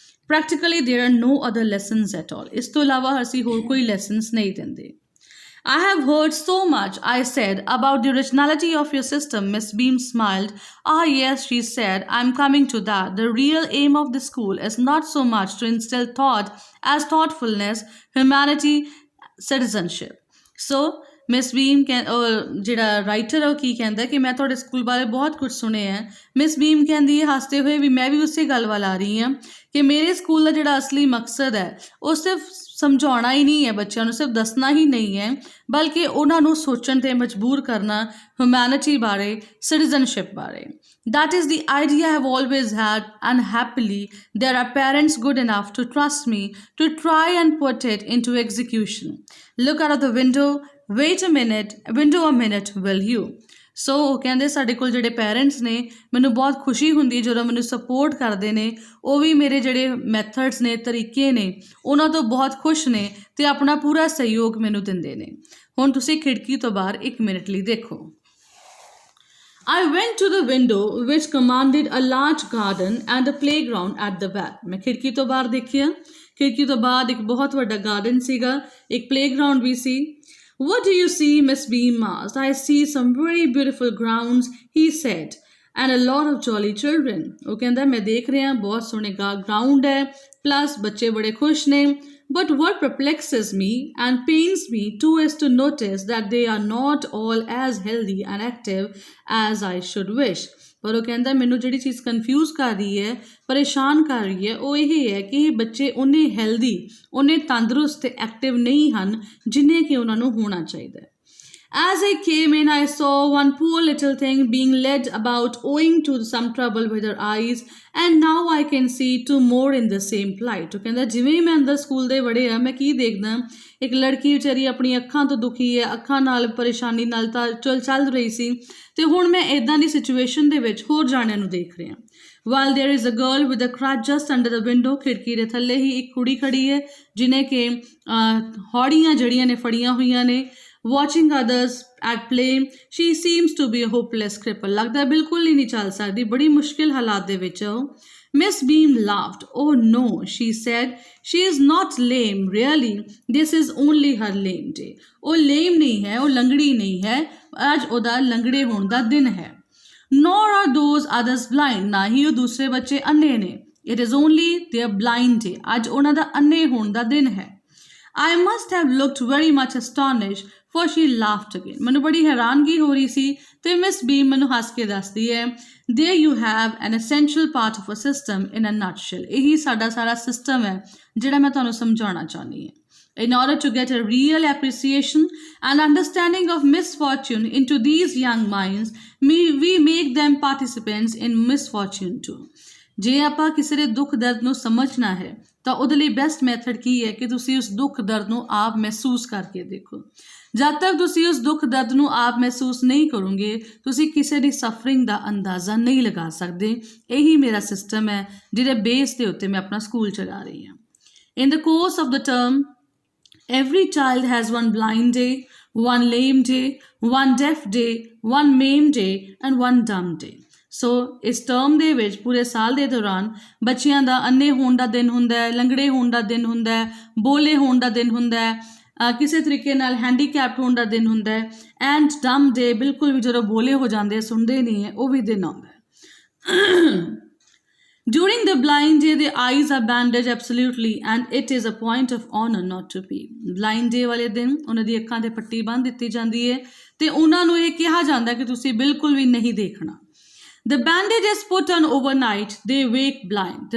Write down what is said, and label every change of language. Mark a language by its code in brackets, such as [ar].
[en] Practically there are no other lessons at all. [pa] ਇਸ ਤੋਂ ਇਲਾਵਾ ਅਸੀਂ ਹੋਰ ਕੋਈ ਲੈਸਨਸ ਨਹੀਂ ਦਿੰਦੇ. [en] I have heard so much, I said, about the originality of your system. Miss Beam smiled. Ah, yes, she said, I'm coming to that. The real aim of the school is not so much to instill thought as thoughtfulness, humanity, citizenship. [pa] So, miss ਬੀਮ ਜਿਹੜਾ writer ਆ ਉਹ ਕੀ ਕਹਿੰਦਾ ਕਿ ਮੈਂ ਤੁਹਾਡੇ school ਬਾਰੇ ਬਹੁਤ ਕੁਝ ਸੁਣਿਆ ਹੈ। ਮਿਸ ਬੀਮ ਕਹਿੰਦੀ ਹੈ ਹੱਸਦੇ ਹੋਏ ਵੀ ਮੈਂ ਵੀ ਉਸੇ ਗੱਲ ਵੱਲ ਆ ਰਹੀ ਹਾਂ ਕਿ ਮੇਰੇ ਸਕੂਲ ਦਾ ਜਿਹੜਾ ਅਸਲੀ ਮਕਸਦ ਹੈ ਉਹ ਸਿਰਫ ਸਮਝਾਉਣਾ ਹੀ ਨਹੀਂ ਹੈ ਬੱਚਿਆਂ ਨੂੰ, ਸਿਰਫ ਦੱਸਣਾ ਹੀ ਨਹੀਂ ਹੈ, ਬਲਕਿ ਉਹਨਾਂ ਨੂੰ ਸੋਚਣ 'ਤੇ ਮਜਬੂਰ ਕਰਨਾ ਹਿਊਮੈਨਿਟੀ ਬਾਰੇ, ਸਿਟੀਜ਼ਨਸ਼ਿਪ ਬਾਰੇ। [en] That is the idea I have always had, and happily there are parents good enough to trust me to try and put it into execution. Look out of the window, wait a minute, will you? [pa] ਸੋ ਉਹ ਕਹਿੰਦੇ ਸਾਡੇ ਕੋਲ ਜਿਹੜੇ parents ਨੇ ਮੈਨੂੰ ਬਹੁਤ ਖੁਸ਼ੀ ਹੁੰਦੀ ਜਦੋਂ ਮੈਨੂੰ ਸਪੋਰਟ ਕਰਦੇ ਨੇ, ਉਹ ਵੀ ਮੇਰੇ ਜਿਹੜੇ ਮੈਥਡਸ ਨੇ, ਤਰੀਕੇ ਨੇ, ਉਹਨਾਂ ਤੋਂ ਬਹੁਤ ਖੁਸ਼ ਨੇ ਅਤੇ ਆਪਣਾ ਪੂਰਾ ਸਹਿਯੋਗ ਮੈਨੂੰ ਦਿੰਦੇ ਨੇ। ਹੁਣ ਤੁਸੀਂ ਖਿੜਕੀ ਤੋਂ ਬਾਹਰ 1 ਮਿੰਟ ਲਈ ਦੇਖੋ। [en] I went to the window which commanded a large garden and a playground at the back. [pa] ਮੈਂ ਖਿੜਕੀ ਤੋਂ ਬਾਹਰ ਦੇਖਿਆ, ਖਿੜਕੀ ਤੋਂ ਬਾਅਦ ਇੱਕ ਬਹੁਤ ਵੱਡਾ ਗਾਰਡਨ ਸੀਗਾ, ਇੱਕ playground we ਸੀ। [en] What do you see? Miss Beam asked. I see some very beautiful grounds, he said, and a lot of jolly children. [pa] ਉਹ ਕਹਿੰਦਾ ਮੈਂ ਦੇਖ ਰਿਹਾ ਬਹੁਤ ਸੋਹਣੇ ਗਰਾਊਂਡ ਹੈ, ਪਲੱਸ ਬੱਚੇ ਬੜੇ ਖੁਸ਼ ਨੇ। [en] But what perplexes me and pains me too is to notice that they are not all as healthy and active as I should wish. [pa] ਪਰ ਉਹ ਕਹਿੰਦਾ ਮੈਨੂੰ ਜਿਹੜੀ ਚੀਜ਼ ਕਨਫਿਊਜ਼ ਕਰ ਰਹੀ ਹੈ, ਪਰੇਸ਼ਾਨ ਕਰ ਰਹੀ ਹੈ, ਉਹ ਇਹ ਹੈ ਕਿ ਇਹ ਬੱਚੇ ਉਨੇ ਹੈਲਦੀ, ਉਨੇ ਤੰਦਰੁਸਤ ਅਤੇ ਐਕਟਿਵ ਨਹੀਂ ਹਨ ਜਿੰਨੇ ਕਿ ਉਹਨਾਂ ਨੂੰ ਹੋਣਾ ਚਾਹੀਦਾ ਹੈ। [en] As I came in, I saw one poor little thing being led about owing to some trouble with her eyes, and now I can see 2 more in the same plight. [pa] ਉਹ ਕਹਿੰਦਾ ਜਿਵੇਂ ਹੀ ਮੈਂ ਅੰਦਰ ਸਕੂਲ ਦੇ ਵੜੇ ਆ, ਮੈਂ ਕੀ ਦੇਖਦਾ, ਇੱਕ ਲੜਕੀ ਵਿਚਾਰੀ ਆਪਣੀ ਅੱਖਾਂ ਤੋਂ ਦੁਖੀ ਹੈ, ਅੱਖਾਂ ਨਾਲ ਪਰੇਸ਼ਾਨੀ ਨਾਲ ਤਾਂ ਚੱਲ ਰਹੀ ਸੀ, ਅਤੇ ਹੁਣ ਮੈਂ ਇੱਦਾਂ ਦੀ ਸਿਚੁਏਸ਼ਨ ਦੇ ਵਿੱਚ ਹੋਰ ਜਾਣਿਆਂ ਨੂੰ ਦੇਖ ਰਿਹਾ। [en] While there is a girl with a crutch just under the window, [pa] ਖਿੜਕੀ ਦੇ ਥੱਲੇ ਹੀ ਇੱਕ ਕੁੜੀ ਖੜੀ ਹੈ ਜਿਹਨੇ ਕਿ ਹੌੜੀਆਂ ਜਿਹੜੀਆਂ ਨੇ ਫੜੀਆਂ ਹੋਈਆਂ ਨੇ। [en] Watching others at play, she seems to be a hopeless cripple. [pa] ਲੱਗਦਾ ਬਿਲਕੁਲ ਹੀ ਨਹੀਂ ਚੱਲ ਸਕਦੀ, ਬੜੀ ਮੁਸ਼ਕਿਲ ਹਾਲਾਤ ਦੇ ਵਿੱਚ ਉਹ। [en] Miss Beam laughed. Oh no, she said. She is not lame, really. This is only her lame day. [pa] ਉਹ lame ਨਹੀਂ ਹੈ, ਉਹ ਲੰਗੜੀ ਨਹੀਂ ਹੈ, ਅੱਜ ਉਹਦਾ ਲੰਗੜੇ ਹੋਣ ਦਾ ਦਿਨ ਹੈ। [en] Nor are those others blind. [pa] ਨਾ ਹੀ ਉਹ ਦੂਸਰੇ ਬੱਚੇ ਅੰਨੇ ਨੇ। [en] It is only their blind day. [pa] ਅੱਜ ਉਹਨਾਂ ਦਾ ਅੰਨੇ ਹੋਣ ਦਾ ਦਿਨ ਹੈ। [en] I must have looked very much astonished, for she laughed again. [pa] ਮੈਨੂੰ ਬੜੀ ਹੈਰਾਨਗੀ ਹੋ ਰਹੀ ਸੀ ਅਤੇ ਮਿਸ ਬੀਮ ਮੈਨੂੰ ਹੱਸ ਕੇ ਦੱਸਦੀ ਹੈ, [en] there you have an essential part of a system in a nutshell. [pa] ਇਹੀ ਸਾਡਾ ਸਾਰਾ ਸਿਸਟਮ ਹੈ ਜਿਹੜਾ ਮੈਂ ਤੁਹਾਨੂੰ ਸਮਝਾਉਣਾ ਚਾਹੁੰਦੀ ਹਾਂ। [en] In order to get a real appreciation and understanding of misfortune into these young minds, we make them participants in misfortune too. [pa] ਜੇ ਆਪਾਂ ਕਿਸੇ ਦੇ ਦੁੱਖ ਦਰਦ ਨੂੰ ਸਮਝਣਾ ਹੈ ਤਾਂ ਉਹਦੇ ਲਈ ਬੈਸਟ ਮੈਥਡ ਕੀ ਹੈ ਕਿ ਤੁਸੀਂ ਉਸ ਦੁੱਖ ਦਰਦ ਨੂੰ ਆਪ ਮਹਿਸੂਸ ਕਰਕੇ ਦੇਖੋ। ਜਦ ਤੱਕ ਤੁਸੀਂ ਉਸ ਦੁੱਖ ਦਰਦ ਨੂੰ ਆਪ ਮਹਿਸੂਸ ਨਹੀਂ ਕਰੋਗੇ, ਤੁਸੀਂ ਕਿਸੇ ਦੀ ਸਫਰਿੰਗ ਦਾ ਅੰਦਾਜ਼ਾ ਨਹੀਂ ਲਗਾ ਸਕਦੇ। ਇਹੀ ਮੇਰਾ ਸਿਸਟਮ ਹੈ ਜਿਹਦੇ ਬੇਸ ਦੇ ਉੱਤੇ ਮੈਂ ਆਪਣਾ ਸਕੂਲ ਚਲਾ ਰਹੀ ਹਾਂ। [en] In the course of the term, every child has one blind day, one lame day, one deaf day, one maimed day and one dumb day. [pa] ਸੋ ਇਸ ਟਰਮ ਦੇ ਵਿੱਚ ਪੂਰੇ ਸਾਲ ਦੇ ਦੌਰਾਨ ਬੱਚਿਆਂ ਦਾ ਅੰਨੇ ਹੋਣ ਦਾ ਦਿਨ ਹੁੰਦਾ ਹੈ, ਲੰਗੜੇ ਹੋਣ ਦਾ ਦਿਨ ਹੁੰਦਾ ਹੈ, ਬੋਲੇ ਹੋਣ ਦਾ ਦਿਨ ਹੁੰਦਾ ਹੈ, ਕਿਸੇ ਤਰੀਕੇ ਨਾਲ ਹੈਂਡੀਕੈਪਡ ਹੋਣ ਦਾ ਦਿਨ ਹੁੰਦਾ ਹੈ, ਐਂਡ ਡਮ ਡੇ ਬਿਲਕੁਲ ਵੀ ਜਦੋਂ ਬੋਲੇ ਹੋ ਜਾਂਦੇ, ਸੁਣਦੇ ਨਹੀਂ ਹੈ, ਉਹ ਵੀ ਦਿਨ ਆਉਂਦਾ ਹੈ। [en] During the blind day, the eyes are bandaged absolutely, and it is a point of honor not to be. [pa] Blind day ਵਾਲੇ ਦਿਨ ਉਹਨਾਂ ਦੀ ਅੱਖਾਂ 'ਤੇ ਪੱਟੀ ਬੰਨ੍ਹ ਦਿੱਤੀ ਜਾਂਦੀ ਹੈ ਅਤੇ ਉਹਨਾਂ ਨੂੰ ਇਹ ਕਿਹਾ ਜਾਂਦਾ ਕਿ ਤੁਸੀਂ ਬਿਲਕੁਲ ਵੀ ਨਹੀਂ ਦੇਖਣਾ। [en] The bandage is put on overnight, they wake blind.